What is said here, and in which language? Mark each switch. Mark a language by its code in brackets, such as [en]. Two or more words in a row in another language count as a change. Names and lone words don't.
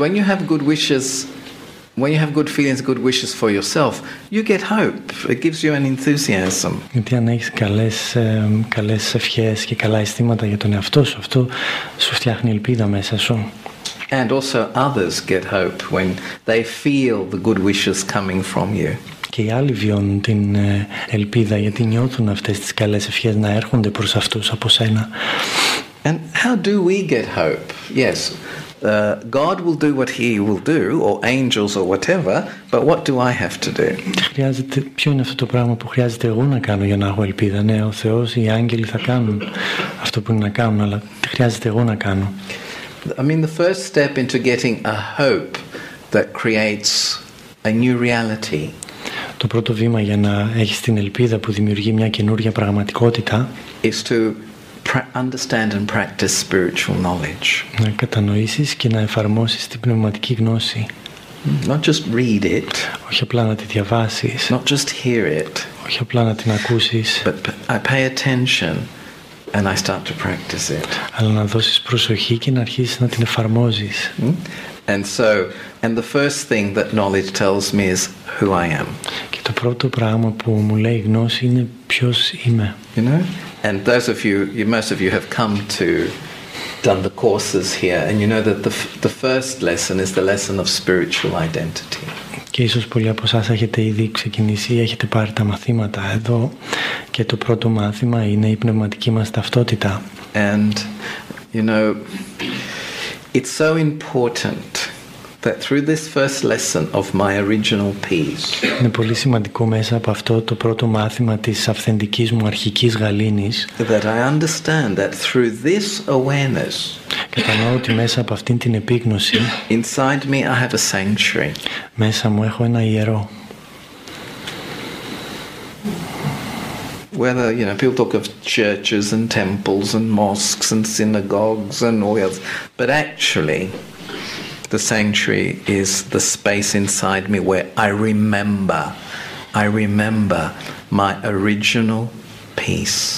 [en] Because when you have good wishes, when you have good feelings, good wishes for yourself, you get hope. It gives you an enthusiasm. [el] Γιατί αν έχεις καλές ευχές και καλά αισθήματα για τον εαυτό σου, αυτό σου φτιάχνει ελπίδα μέσα σου. [en] And also others get hope when they feel the good wishes coming from you. [el] Και οι άλλοι βιώνουν την ελπίδα γιατί νιώθουν αυτές τις καλές ευχές να έρχονται προς αυτούς από σένα. [en] And how do we get hope? Yes, God will do what He will do, or angels or whatever, but what do I have to do? [el] Ποιο είναι αυτό το πράγμα που χρειάζεται εγώ να κάνω για να έχω ελπίδα? Ναι, ο Θεός, οι άγγελοι θα κάνουν αυτό που είναι να κάνουν, αλλά τι χρειάζεται εγώ να κάνω? [en] I mean, the first step into getting a hope that creates a new reality. [el] Το πρώτο βήμα για να έχεις την ελπίδα που δημιουργεί μια καινούργια πραγματικότητα [en] is to understand and practice spiritual knowledge. [el] Να κατανοήσεις και να εφαρμόσεις την πνευματική γνώση. [en] Not just read it. [el] Όχι απλά να τη διαβάσεις. [en] Not just hear it. [el] Όχι απλά να την ακούσεις. [en] But I pay attention and I start to practice it. [el] Αλλά να δώσεις προσοχή και να αρχίσεις να την εφαρμόζεις. [en] And the first thing that knowledge tells me is who I am. [el] Και το πρώτο πράγμα που μου λέει η γνώση είναι ποιος είμαι. [en] You know? And those of you, most of you have come to done the courses here, and you know that the first lesson is the lesson of spiritual identity. [el] Και ίσως πολλοί από εσάς έχετε ήδη ξεκινήσει ή έχετε πάρει τα μαθήματα εδώ και το πρώτο μάθημα είναι η πνευματική μας ταυτότητα. [en] And you know, it's so important that through this first lesson of my original peace, [el] είναι πολύ σημαντικό μέσα από αυτό το πρώτο μάθημα της αυθεντικής μου αρχικής γαλήνης, [en] that I understand that through this awareness, [el] κατανοώ ότι μέσα από αυτήν την επίγνωση, [en] inside me I have a sanctuary. [el] Μέσα μου έχω ένα ιερό. [en] Whether, you know, people talk of churches and temples and mosques and synagogues and all else, but actually the sanctuary is the space inside me where I remember my original peace.